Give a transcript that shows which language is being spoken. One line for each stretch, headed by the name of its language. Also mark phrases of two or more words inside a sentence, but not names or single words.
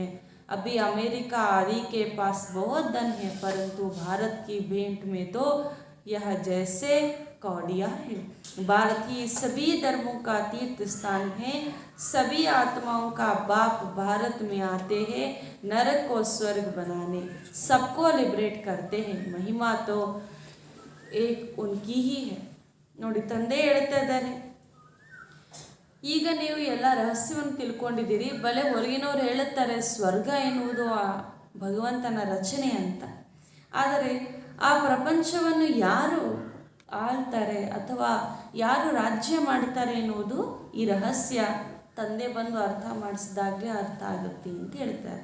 Hindi: अभी अमेरिका आदि के पास बहुत धन है, परंतु भारत की भेंट में तो यह जैसे कौड़िया है. भारत ही सभी धर्मों का तीर्थ स्थान है, सभी आत्माओं का बाप भारत में आते हैं नरक को स्वर्ग बनाने, सबको लिबरेट करते हैं. महिमा तो एक उनकी ही है.
Kannada: ನೋಡಿ ತಂದೆ ಹೇಳ್ತಾ ಇದ್ದಾರೆ, ಈಗ ನೀವು ಎಲ್ಲ ರಹಸ್ಯವನ್ನು ತಿಳ್ಕೊಂಡಿದ್ದೀರಿ. ಬಲೆ ಹೊರಗಿನವ್ರು ಹೇಳುತ್ತಾರೆ ಸ್ವರ್ಗ ಎನ್ನುವುದು ಆ ಭಗವಂತನ ರಚನೆ ಅಂತ. ಆದರೆ ಆ ಪ್ರಪಂಚವನ್ನು ಯಾರು ಆಳ್ತಾರೆ ಅಥವಾ ಯಾರು ರಾಜ್ಯ ಮಾಡ್ತಾರೆ ಎನ್ನುವುದು ಈ ರಹಸ್ಯ ತಂದೆ ಬಂದು ಅರ್ಥ ಮಾಡಿಸಿದಾಗಲೇ ಅರ್ಥ ಆಗುತ್ತೆ ಅಂತ ಹೇಳ್ತಾರೆ.